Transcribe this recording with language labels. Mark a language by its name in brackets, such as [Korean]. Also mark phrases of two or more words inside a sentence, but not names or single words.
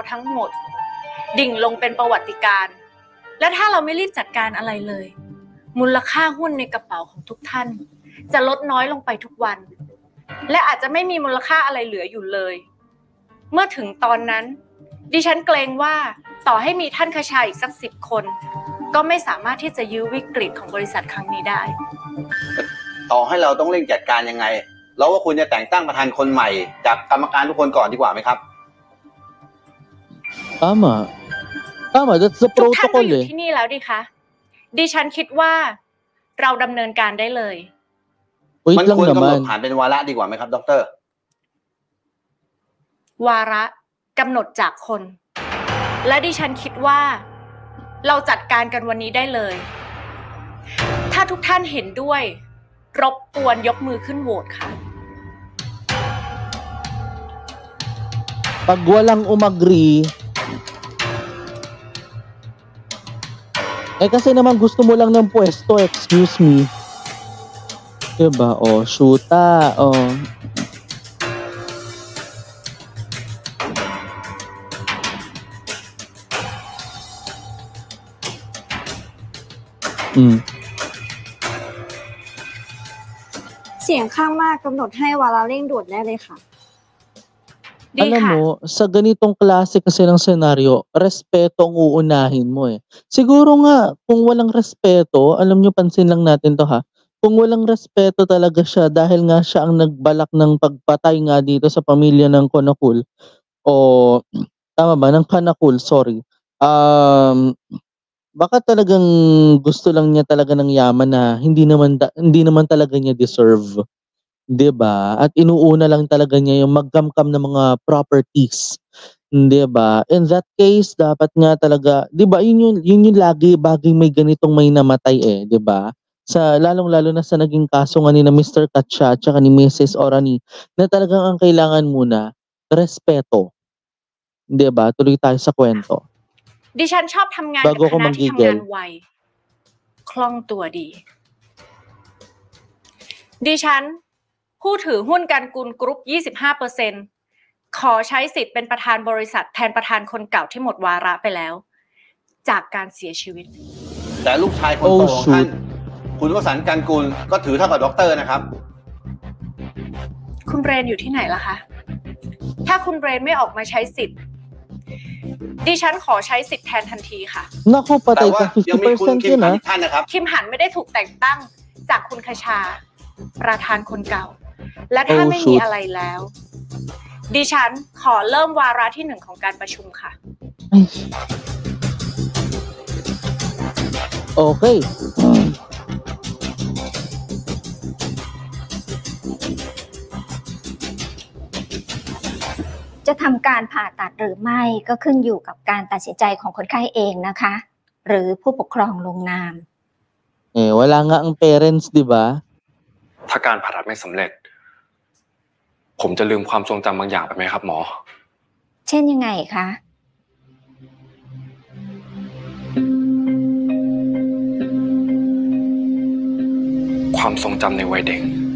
[Thai] ทั้งหมดดิ่งลงเป็นประวัติการณ์และถ้าเราไม่รีบจัดการอะไรเลยมูลค่าหุ้นในกระเป๋าของทุกท่านจะลดน้อยลงไปทุกวันและอาจจะไม่มีมูลค่าอะไรเหลืออยู่เลยเมื่อถึงตอนนั้นดิฉันเกรงว่าต่อให้มีท่านคชาอีกสัก10 คนก็ไม่สามารถที่จะยื้อวิกฤตของบริษัทครั้งนี้ได้ ต่อให้เราต้องเร่งจัดการยังไงเราว่าควรจะแต่งตั้งประธานคนใหม่จากกรรมการทุกคนก่อนดีกว่าไหมครับ [English] Tama that's the [Thai] ทุกท่านก็ protocol อยู่ที่นี่แล้วดิคะดิฉันคิดว่าเราดำเนินการได้เลย มันควรกำหนดผ่านเป็นวาระดีกว่าไหมครับดร. วาระกำหนดจากคนและดิฉันคิดว่าเราจัดการกันวันนี้ได้เลยถ้าทุกท่านเห็นด้วยรบกวนยกมือขึ้นโหวตค่ะ [Filipino] Pag walang umagree kasi naman gusto mo lang ng pwesto, [English] excuse me. [Filipino] Diba? Shoota. [Thai] เสียงข้างมากกำหนดให้วาระเร่งด่วนได้เลยค่ะ [Filipino] Alam mo, sa ganitong klase kasi ng senaryo, respeto ang uunahin mo eh. Siguro nga, kung walang respeto, alam nyo, pansin lang natin to ha, kung walang respeto talaga siya dahil nga siya ang nagbalak ng pagpatay nga dito sa pamilya ng Konakul, tama ba, ng Kanakul, sorry. Baka talagang gusto lang niya talaga ng yaman na hindi naman talaga niya deserve. 'Di ba? At inuuna lang talaga niya yung magkamkam ng mga properties. 'Di ba? [English] In that case, [Filipino] dapat nga talaga, 'di ba, yun yung lagi bagay may ganitong may namatay 'di ba? Sa lalong-lalo na sa naging kaso nga ni na Mr. Katcha at saka ni Mrs. Orani na talagang ang kailangan muna respeto. 'Di ba? Tuloy tayo sa kwento. [Thai] ดิฉันชอบทำงานกับคณะที่ทำงานไวคล่องตัวดีดิฉันผู้ถือหุ้นการกุลกรุ๊ป 25% ขอใช้สิทธิ์เป็นประธานบริษัทแทนประธานคนเก่าที่หมดวาระไปแล้วจากการเสียชีวิต แต่ลูกชายคนโตของท่านคุณวสันต์การกุลก็ถือเท่ากับด็อกเตอร์นะครับ คุณเรนอยู่ที่ไหนล่ะคะถ้าคุณเรนไม่ออกมาใช้สิทธิ์ดิฉันขอใช้สิทธิ์แทนทันทีค่ะ [Filipino] Naku, patay ka 50% yun ha. [Thai] คิมหันไม่ได้ถูกแต่งตั้งจากคุณคชาประธานคนเก่าและถ้าไม่มีอะไรแล้วดิฉันขอเริ่มวาระที่1ของการประชุมค่ะ Okay. จะทำการผ่าตัดหรือไม่ก็ขึ้นอยู่กับการตัดสินใจของคนไข้เองนะคะหรือผู้ปกครองลงนาม [Filipino] wala nga ang parents 'di ba [Thai] ถ้าการผ่าตัดไม่สำเร็จผมจะลืมความทรงจำบางอย่างไปไหมครับหมอ เช่นยังไงคะ ความทรงจำในวัยเด็ก